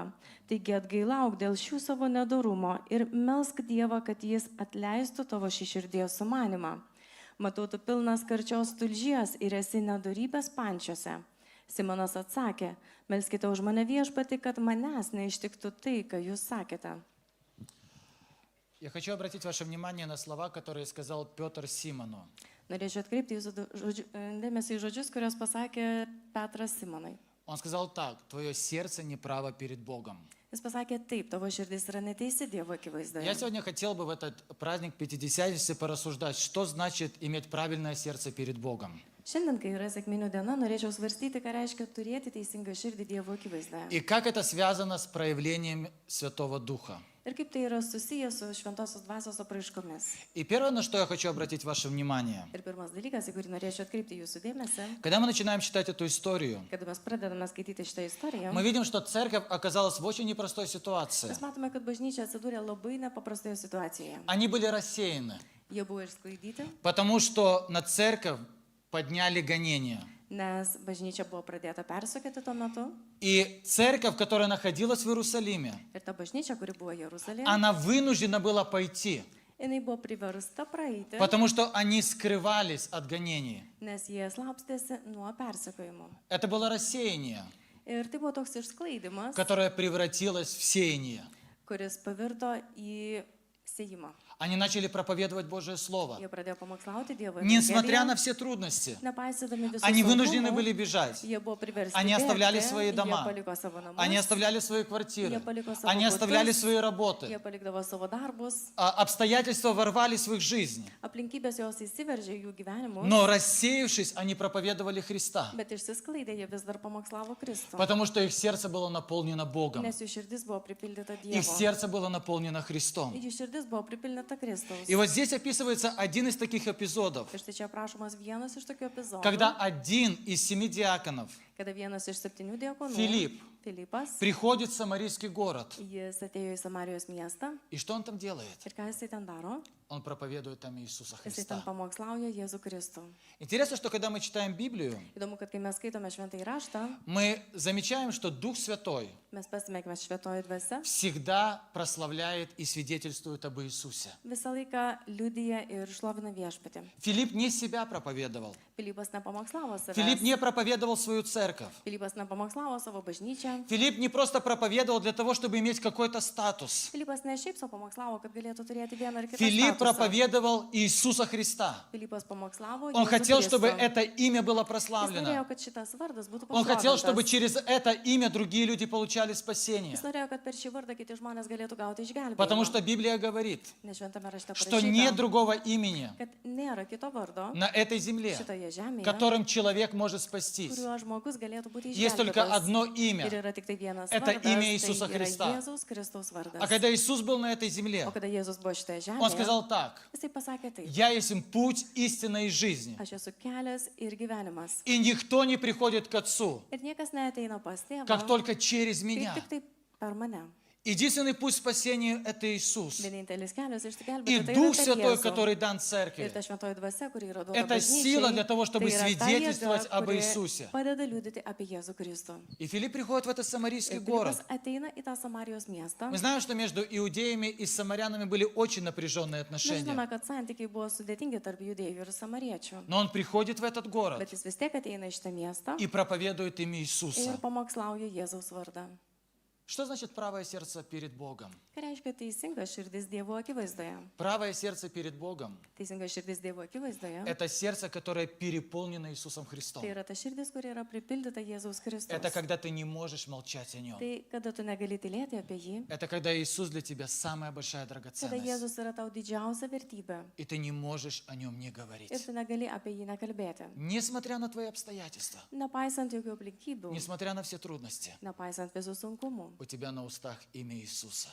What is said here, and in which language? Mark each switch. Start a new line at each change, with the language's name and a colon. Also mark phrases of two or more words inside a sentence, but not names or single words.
Lithuanian: Taigi atgailauk dėl šių savo nedorumo ir melsk Dievą, kad jis atleistų tavo šį širdies sumanimą. Matau, tu pilnas karčios tulžies ir esi nedorybės pančiuose. Simonas atsakė, melskite už mane viešpatį, kad manęs neištiktų tai, ką jūs sakėte.
Russian: Я хочу обратить ваше внимание на слова, которые сказал Петр Симону.
Lithuanian: Norėčiau atkreipti jūsų dėmesį į žodžius, kuriuos pasakė Petras Simonai.
Russian: Он сказал так: твое сердце неправо перед Богом.
Lithuanian: Jis pasakė taip, tavo širdis yra neteisi Dievo akivaizdoje.
Russian: Я сегодня хотел бы в этот праздник Пятидесятницы порассуждать, что значит иметь правильное сердце перед Богом.
Lithuanian: Šiandien, kai yra sekminių diena, norėčiau svarstyti, ką reiškia turėti teisingą širdį Dievo akivaizdoje.
Russian: И как это связано с проявлением Святого Духа.
Lithuanian: Ir kaip tai yra susijęs su šventosios dvasios apraiškomis.
Russian: И первое, на что я хочу обратить ваше внимание.
Lithuanian: Ir pirmas dalykas, į kurį norėčiau atkreipti jūsų dėmesį,
Russian: Когда мы начинаем читать эту историю,
Lithuanian: kada mes pradedame skaityti šitą istoriją,
Russian: мы видим, что церковь оказалась в очень непростой ситуации.
Lithuanian: mes matome, kad bažnyčia atsidūrė labai nepaprastoje situacijoje.
Russian: Они были рассеяны,
Lithuanian: Jie buvo išsklaidyti,
Russian: потому что на церковь подняли гонения.
Lithuanian: nes bažnyčia buvo pradėta persekioti tuo metu.
Russian: И церковь, которая находилась в Иерусалиме,
Lithuanian: Ir ta bažnyčia, kuri buvo Jeruzalėje,
Russian: она вынуждена была пойти,
Lithuanian: jinai buvo priversta praeiti,
Russian: потому что они скрывались от гонений.
Lithuanian: nes jie slapstėsi nuo persekiojimo.
Russian: Это было рассеяние,
Lithuanian: Ir tai buvo toks išsklaidimas,
Russian: которое превратилось в сеяние.
Lithuanian: kuris pavirto į sėjimą.
Russian: Они начали проповедовать Божие Слово.
Lithuanian: Jie pradėjo pamokslauti Dievo
Russian: Несмотря на
Lithuanian: evangeliją,
Russian: все трудности,
Lithuanian: nepaisydami visų
Russian: они вынуждены
Lithuanian: sunkumų,
Russian: были бежать.
Lithuanian: jie buvo priversti
Russian: Они оставляли
Lithuanian: bėgti,
Russian: свои дома.
Lithuanian: jie paliko savo namus,
Russian: Они оставляли свои квартиры.
Lithuanian: jie paliko savo
Russian: Они оставляли
Lithuanian: butus,
Russian: свои работы.
Lithuanian: jie palikdavo savo darbus,
Russian: Обстоятельства ворвались в их жизнь.
Lithuanian: aplinkybės jos įsiveržė į jų gyvenimus,
Russian: Но рассеявшись, они проповедовали Христа.
Lithuanian: bet išsisklaidė jie vis dar pamokslavo Kristų,
Russian: Потому что их сердце было наполнено Богом.
Lithuanian: nes jų širdis buvo pripildyta
Russian: Их
Lithuanian: Dievo.
Russian: сердце было наполнено Христом.
Lithuanian: Jų širdis buvo pripildyta Kristaus.
Russian: И вот здесь описывается один из таких эпизодов,
Lithuanian: Ir štai čia aprašomas vienas iš tokių epizodų,
Russian: когда один из 7 диаконов, kada vienas iš 7 diakonų, Филипп,
Lithuanian: Filipas,
Russian: приходит в Самарийский город.
Lithuanian: jis atėjo į Samarijos miestą
Russian: И что он там делает?
Lithuanian: ir ką jisai ten daro?
Russian: Он проповедует там Иисуса
Lithuanian: Jisai ten
Russian: Христа.
Lithuanian: pamokslauja Jėzų Kristų.
Russian: Интересно, что когда мы читаем Библию,
Lithuanian: Įdomu, kad kai mes skaitome šventąjį raštą,
Russian: мы замечаем, что Дух Святой
Lithuanian: mes pasimėgime šventoji dvasia,
Russian: всегда прославляет и свидетельствует об Иисусе.
Lithuanian: visą laiką liudyja ir šlovina viešpatį.
Russian: Филипп не себя проповедовал.
Lithuanian: Pilypas nepamokslavo
Russian: Филипп
Lithuanian: savęs.
Russian: не проповедовал свою церковь.
Lithuanian: Pilypas nepamokslavo savo bažnyčią.
Russian: Филипп не просто проповедовал для того, чтобы иметь какой-то статус.
Lithuanian: Pilypas ne šiaip savo pamokslavo, kad galėtų turėti vieną ar kitą
Russian: Филипп
Lithuanian: statusą.
Russian: проповедовал Иисуса Христа.
Lithuanian: Pilypas pamokslavo
Russian: Он
Lithuanian: Jėzų
Russian: хотел, чтобы
Lithuanian: Kristų.
Russian: это имя было
Lithuanian: Jis norėjo,
Russian: прославлено.
Lithuanian: kad šitas vardas būtų
Russian: Он хотел, чтобы
Lithuanian: pašlovintas.
Russian: через это имя другие люди получали спасение.
Lithuanian: Jis norėjo, kad per šį vardą kiti žmonės galėtų gauti
Russian: Потому
Lithuanian: išgelbėjimą.
Russian: что Библия говорит,
Lithuanian: Nes šventame rašte
Russian: что нет
Lithuanian: parašyta,
Russian: другого имени
Lithuanian: kad nėra kito vardo
Russian: на этой земле,
Lithuanian: šitoje žemėje,
Russian: которым человек может спастись.
Lithuanian: kuriuo žmogus galėtų būti
Russian: Есть только
Lithuanian: išgelbėtas.
Russian: одно
Lithuanian: Ir
Russian: имя.
Lithuanian: yra tik tai vienas
Russian: Это
Lithuanian: vardas,
Russian: имя
Lithuanian: tai
Russian: Иисуса
Lithuanian: yra
Russian: Христа.
Lithuanian: Jėzaus Kristaus vardas.
Russian: А когда Иисус был на этой земле,
Lithuanian: O kada Jėzus buvo šitoje
Russian: Он
Lithuanian: žemėje,
Russian: сказал так:
Lithuanian: jisai pasakė taip,
Russian: «Я есть путь, истина и жизнь,
Lithuanian: aš esu kelias ir gyvenimas.
Russian: и никто не приходит к Отцу,
Lithuanian: Ir niekas neateina pas tėvą,
Russian: как только через
Lithuanian: tai
Russian: меня».
Lithuanian: tik tai per mane.
Russian: Единственный путь спасения – это Иисус.
Lithuanian: Vienintelis kelias
Russian: И
Lithuanian: išsigelbėti tai
Russian: Дух
Lithuanian: yra per
Russian: Святой,
Lithuanian: Jėzų.
Russian: который дан
Lithuanian: Ir
Russian: церкви,
Lithuanian: ta šventoji dvasia, kuri yra duota
Russian: это сила для того,
Lithuanian: bažnyčiai,
Russian: чтобы
Lithuanian: tai yra ta
Russian: свидетельствовать
Lithuanian: jėga,
Russian: об
Lithuanian: kuri
Russian: Иисусе.
Lithuanian: padeda liudyti apie Jėzų Kristų.
Russian: И Филипп приходит в этот самарийский
Lithuanian: Ir
Russian: город.
Lithuanian: Pilypas ateina į tą Samarijos miestą.
Russian: Мы знаем, что между иудеями и самарянами были очень напряженные
Lithuanian: Mes
Russian: отношения.
Lithuanian: žinome, kad santykiai buvo sudėtingi tarp judėjų ir samariečių.
Russian: Но он приходит в этот город
Lithuanian: Bet jis vis tiek ateina į šitą miestą
Russian: и проповедует имя
Lithuanian: ir
Russian: Иисуса.
Lithuanian: pamokslauja Jėzaus vardą.
Russian: Что значит правое сердце перед Богом?
Lithuanian: Ką reiškia teisinga širdis Dievo akivaizdoje?
Russian: Правое сердце перед Богом
Lithuanian: Teisinga širdis Dievo akivaizdoje. –
Russian: это сердце, которое переполнено Иисусом Христом.
Lithuanian: Tai yra ta širdis, kuri yra pripildyta Jėzaus Kristaus.
Russian: Это когда ты не можешь молчать о Нем.
Lithuanian: Tai kada tu negali tylėti apie jį,
Russian: Это когда Иисус для тебя самая большая
Lithuanian: kada
Russian: драгоценность.
Lithuanian: Jėzus yra tau didžiausia vertybė
Russian: И ты не можешь о Нем не
Lithuanian: ir
Russian: говорить.
Lithuanian: tu negali apie jį nekalbėti.
Russian: Несмотря на твои обстоятельства,
Lithuanian: Nepaisant jokių aplinkybių,
Russian: несмотря на все трудности,
Lithuanian: nepaisant visų sunkumų,
Russian: у тебя на устах имя Иисуса.